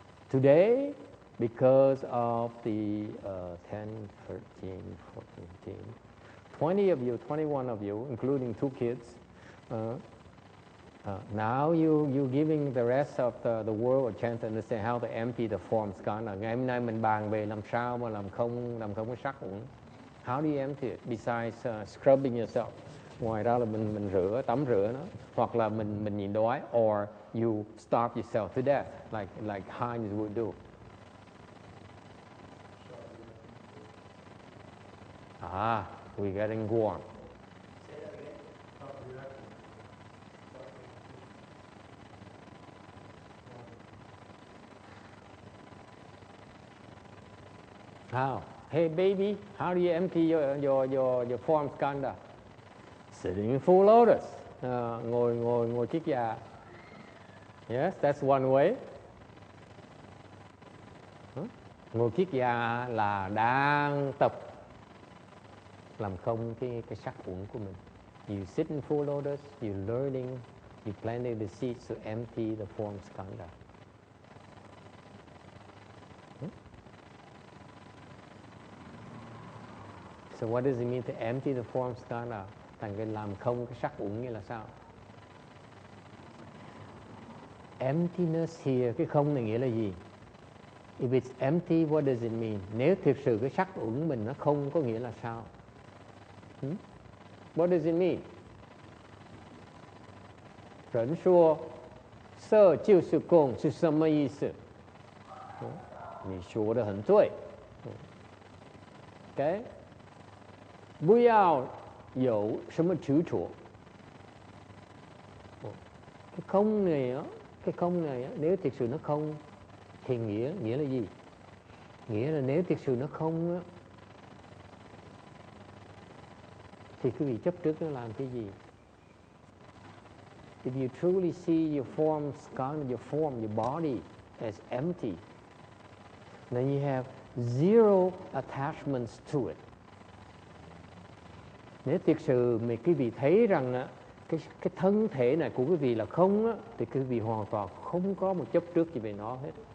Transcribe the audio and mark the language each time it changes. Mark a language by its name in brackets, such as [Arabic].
[English] Today, because of the 10, 13, 14, 15, 20 of you, 21 of you, including 2 kids, now you're giving the rest of the world a chance to understand how to empty the form skandha. [Vietnamese] Ngày hôm nay mình bàn về làm sao mà làm không cái sắc uẩn. [English] How do you empty it? Besides scrubbing yourself. [Vietnamese] Ngoài ra là mình tắm rửa nó, hoặc là mình nhịn đói, [English] or you starve yourself to death, like Heinz would do. We're getting warm. How? Hey baby, how do you empty your form skanda? Sitting in full lotus. [Vietnamese] Ngồi kiết già. [English] Yes, that's one way. [Vietnamese] Ngồi kiết già là đang tập làm không cái sắc uẩn của mình. [English] You sit in full lotus, you're learning, you're planting the seeds to empty the form skanda. So what does it mean to empty the form skanda? [Vietnamese] Thành cái làm không cái sắc uẩn nghĩa là sao? [English] Emptiness here, [Vietnamese] cái không này nghĩa là gì? [English] If it's empty, what does it mean? [Vietnamese] Nếu thực sự cái sắc uẩn mình nó không có nghĩa là sao? [English] What does it mean? [Chinese] 人说色就是空是什么意思？你说的很对。 [English] Okay? [Chinese] 不要有什么执着。 [Vietnamese] Cái không này á, nếu thực sự nó không thì nghĩa là gì? Nghĩa là nếu thực sự nó không á, thì quý vị chấp trước nó làm cái gì? [English] If you truly see your form, your body as empty, then you have zero attachments to it. [Vietnamese] Nếu thực sự mà quý vị thấy rằng cái thân thể này của quý vị là không á, thì quý vị hoàn toàn không có một chấp trước gì về nó hết.